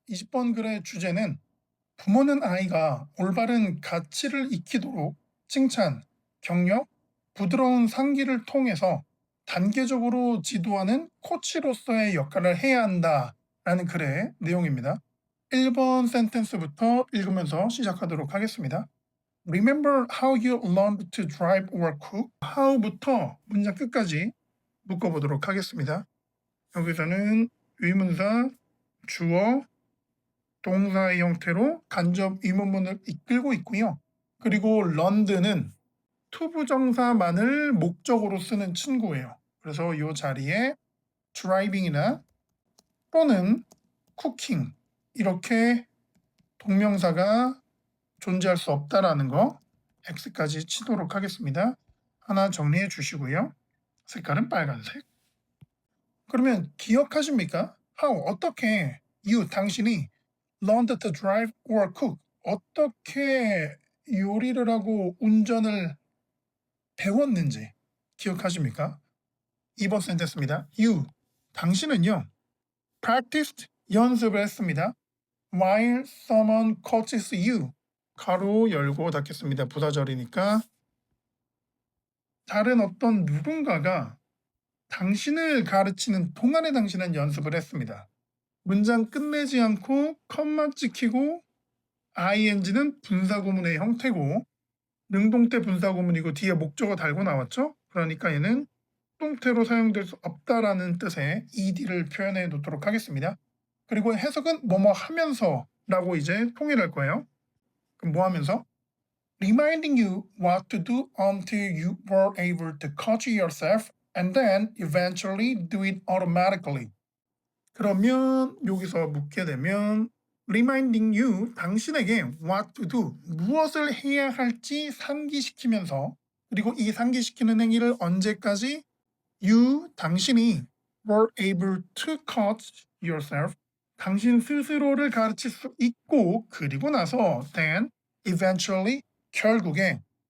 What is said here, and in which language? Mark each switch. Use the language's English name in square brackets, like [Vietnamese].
[Korean] 20번 글의 주제는 부모는 아이가 올바른 가치를 익히도록 칭찬, 격려, 부드러운 상기를 통해서 단계적으로 지도하는 코치로서의 역할을 해야 한다라는 글의 내용입니다. 1번 센텐스부터 읽으면서 시작하도록 하겠습니다. [English] Remember how you learned to drive or cook? [Korean] how부터 문장 끝까지 묶어보도록 하겠습니다. 여기서는 의문사, 주어, 동사의 형태로 간접 의문문을 이끌고 있고요. 그리고 learned는 투부정사만을 목적으로 쓰는 친구예요. 그래서 이 자리에 driving이나 또는 cooking 이렇게 동명사가 존재할 수 없다라는 거 X까지 치도록 하겠습니다. 하나 정리해 주시고요. 색깔은 빨간색. 그러면 기억하십니까? [English] How, [Korean] 어떻게 [English] you, [Korean] 당신이 [English] learned to drive or cook, [Korean] 어떻게 요리를 하고 운전을 배웠는지 기억하십니까? 2번 센텐스입니다. [English] You, [Korean] 당신은요 [English] practiced, [Korean] 연습을 했습니다. [English] while someone coaches you, [Korean] 가로 열고 닫겠습니다. 부사절이니까 다른 어떤 누군가가 당신을 가르치는 동안에 당신은 연습을 했습니다. 문장 끝내지 않고 컴마 찍히고 ing는 분사구문의 형태고 능동태 분사구문이고 뒤에 목적어 달고 나왔죠? 그러니까 얘는 동태로 사용될 수 없다라는 뜻의 ed를 표현해 놓도록 하겠습니다. 그리고 해석은 뭐뭐 하면서 라고 이제 통일할 거예요. 그럼 뭐 하면서? [English] Reminding you what to do until you were able to coach yourself and then eventually do it automatically. [Korean] 그러면 여기서 묻게 되면 [English] reminding you, [Korean] 당신에게 [English] what to do, [Korean] 무엇을 해야 할지 상기시키면서 그리고 이 상기시키는 행위를 언제까지 [English] you, [Korean] 당신이 [English] were able to coach yourself, [Korean] 당신 스스로를 가르칠 수 있고 그리고 나서 [English] then eventually, [Korean] 결국에